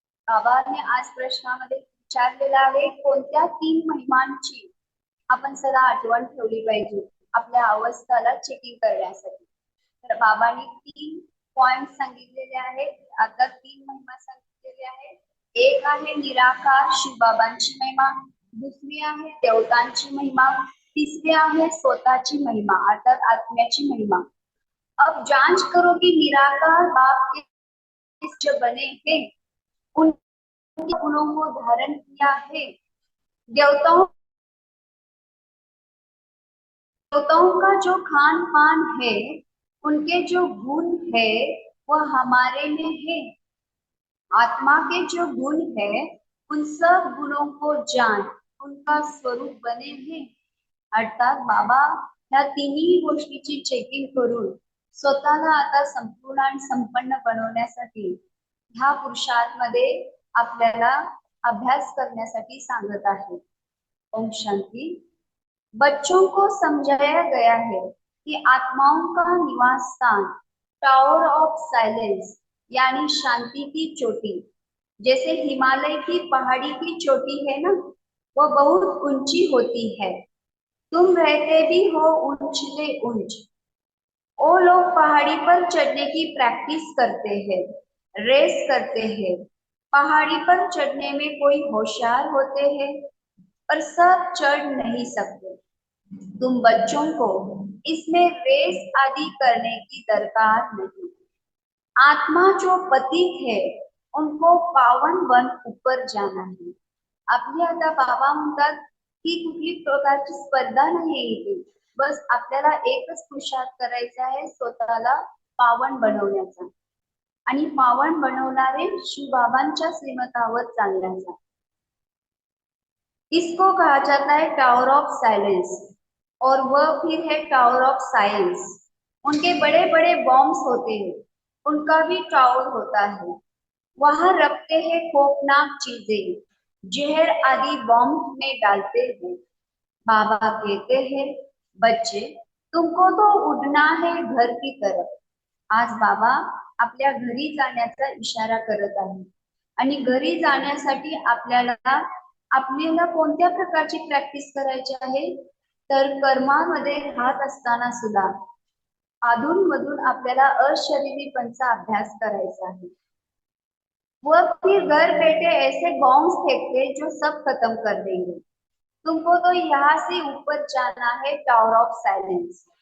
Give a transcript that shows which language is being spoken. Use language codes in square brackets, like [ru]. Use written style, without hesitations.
[mr] बाबांनी आज प्रश्नामध्ये विचारलेला आहे, कोणत्या तीन महिमांची आपण सदा आठवण ठेवली पाहिजे आपल्या अवस्थाला चेकिंग करण्यासाठी. तर बाबांनी 3 पॉइंट सांगितलेले आहेत. आता 3 महिमा सांगितलेले आहेत. एक आहे निराकार शिवबाबांची महिमा, दुसरी आहे देवतांची महिमा, तीसरी आहे स्वतःची महिमा अर्थात आत्म्याची महिमा. [hi] अब जांच करो कि निराकार बाप के जो बने हैं उनके गुणों को धारण किया है. देवताओं का जो खान पान है, उनके जो गुण है वह हमारे में है. आत्मा के जो गुण है उन सब गुणों को जान उनका स्वरूप बने हैं. [mr] अर्थात बाबा ह्या तिन्ही गोष्टीची चेकिंग करून स्वतःला आता संपूर्ण आणि संपन्न बनवण्यासाठी ह्या पुरुषार्थमध्ये आपल्याला अभ्यास करण्यासाठी सांगत आहे. ओम शांती. [hi] बच्चों को समझाया गया है कि आत्माओं का निवास स्थान टावर ऑफ साइलेंस यानी शांति की चोटी, जैसे हिमालय की पहाड़ी की चोटी है ना, वह बहुत ऊंची होती है. तुम रहते भी हो ऊंचले ऊंच. वो लोग पहाड़ी पर चढ़ने की प्रैक्टिस करते हैं, रेस करते हैं. पहाड़ी पर चढ़ने में कोई होशियार होते हैं पर सब चढ़ नहीं सकते. तुम बच्चों को इसमें रेस आदि करने की दरकार नहीं. आत्मा जो पतित है उनको पावन बन ऊपर जाना है. [mr] आपली आता बाबा म्हणतात की कुठली प्रकारची स्पर्धा नाही इथे, बस आपल्याला एकच पुरुषार्थ करायचा आहे, स्वतःला पावन बनवण्याचा आणि पावन बनवणारे शिवबाबांच्या श्रीमतावर चालण्याचा. [hi] इसको कहा जाता है टावर ऑफ साइलेंस और वह फिर है टावर ऑफ साइंस. उनके बड़े बड़े बॉम्ब्स होते हैं, उनका भी टावर होता है. वहां रखते हैं खौफनाक चीजें, जहर आदि बॉम्ब में डालते हैं. बाबा कहते हैं, बच्चे तुमको तो उड़ना है घर की तरफ. [mr] आज बाबा आपल्या घरी जाण्याचा इशारा करत आहे आणि घरी जाण्यासाठी आपल्याला कोणत्या प्रकारची प्रॅक्टिस करायची आहे, तर कर्मामध्ये राहत असताना सुद्धा अधून मधून आपल्याला अशरीरीपणचा अभ्यास करायचा आहे. [hi] वह फिर घर बैठे ऐसे बॉम्ब्स फेंकते जो सब खत्म कर देंगे. तुमको तो यहाँ से ऊपर जाना है टावर ऑफ सायलेन्स.